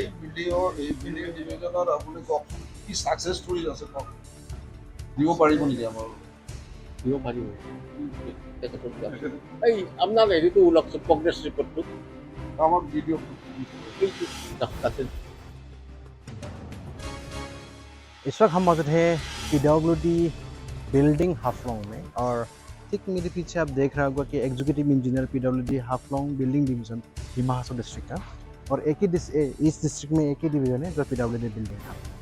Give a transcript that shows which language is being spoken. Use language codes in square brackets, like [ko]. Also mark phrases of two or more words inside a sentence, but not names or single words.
[as] এই বিল্ডিং ডিভিজনত আপুনি কওকচোন কি [en] success story [as] আছে কওক, দিব পাৰিব নেকি আমাৰ? দিব পাৰিব তেখেতৰ এই আপোনাৰ হেৰিটো ওলাকচোন [en] progress report [as] আমাক ভিডিঅ' তাতে [hi] इस वक्त हम मौजूद है PWD बिल्डिंग हाफलोंग में, और ठीक मेरे पीछे आप देख रहे होगा कि [en] executive engineer [hi] PWD हाफलोंग बिल्डिंग डिवीजन डिमा हासाओ डिस्ट्रिक्ट का, और इस डिस्ट्रिक्ट में एक ही डिवीजन है जो PWD बिल्डिंग का।